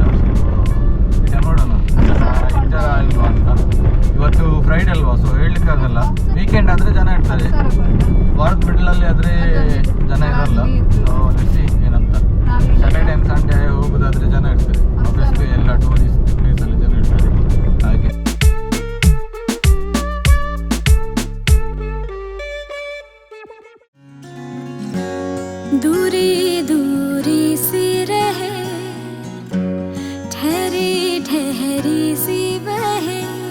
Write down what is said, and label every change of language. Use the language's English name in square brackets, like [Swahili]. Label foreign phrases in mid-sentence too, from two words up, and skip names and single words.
[Kannada] ಸೊ ಈಗ ನೋಡೋಣ ಇದ್ದಾರ ಇಲ್ವಾ ಅಂತ. ಇವತ್ತು ಫ್ರೈಡೆ ಅಲ್ವಾ, ಸೊ ಹೇಳಲಿಕ್ಕಾಗಲ್ಲ. ವೀಕೆಂಡ್ ಆದರೆ ಜನ ಇರ್ತಾರೆ, ವಾರದ ಮಿಡ್ಲಲ್ಲಿ ಆದರೆ ಜನ ಇರಲ್ಲ. [English] so let's see [Kannada] ಏನಂತ. [English] Saturday and Sunday [Kannada] ಹೋಗೋದಾದರೆ ಜನ ಇರ್ತಾರೆ. ಆಬ್ವಿಯಸ್ಲಿ ಎಲ್ಲ ಟೂರಿಸ್ಟ್ ಪ್ಲೇಸಲ್ಲಿ ಜನ ಇರ್ತಾರೆ. ಹಾಗೆ [Hindi] दूरी दूरी सी रहे, ठहरी ठहरी सी बहे